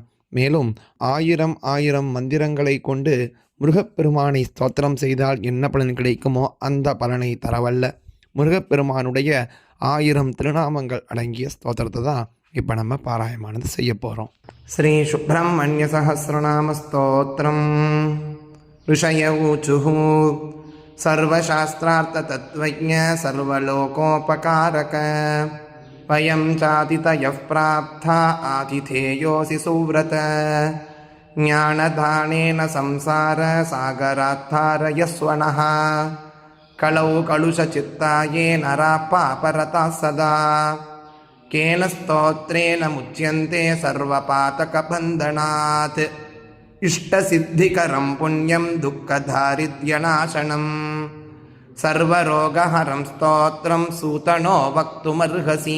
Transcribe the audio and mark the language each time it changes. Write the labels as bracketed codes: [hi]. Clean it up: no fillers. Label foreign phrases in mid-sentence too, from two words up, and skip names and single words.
[ta] மேலும் ஆயிரம் ஆயிரம் மந்திரங்களை கொண்டு முருகப்பெருமானை ஸ்தோத்திரம் செய்தால் என்ன பலன் கிடைக்குமோ அந்த பலனை தரவல்ல முருகப்பெருமானுடைய 1000 திருநாமங்கள் அடங்கிய ஸ்தோத்திரத்தை தான் இப்போ நம்ம பாராயமானது செய்ய போகிறோம். ஸ்ரீ சுப்பிரமணிய சஹஸ்ரநாம ஸ்தோத்திரம். [sa] ऋषय ऊचुः सर्वशास्त्रार्थ तत्त्वज्ञ सर्वलोकोपकारक वयं चातितयः प्राप्ता आतिथेयोऽसि सुव्रत ज्ञानदानेन संसार सागरात्तारयस्वनः कलौ कलुषचित्ताये नरा पापरताः सदा केन स्तोत्रेण मुच्यन्ते सर्वपातकबन्धनात् इष्टसिद्धिकरं पुण्यं दुःखदारिद्र्यनाशनं सर्वरोगहरं स्तोत्रं सूतनो वक्तुमर्हसि.